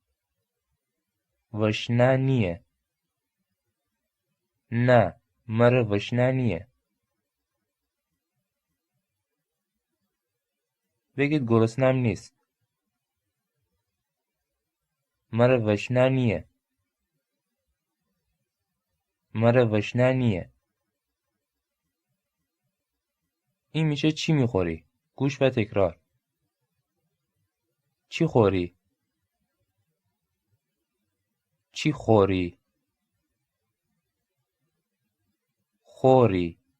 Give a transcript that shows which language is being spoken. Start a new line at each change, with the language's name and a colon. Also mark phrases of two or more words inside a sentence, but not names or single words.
Gilaki: وشنه نیه. نه مره وشنه نیه.
Persian: بگید گرسنم نیست.
Gilaki: مره وشنه نیه، مره وشنه نیه.
Persian: این میشه چی میخوری؟ گوش و تکرار.
Gilaki: چی خوری؟ چی خوری؟ خوری.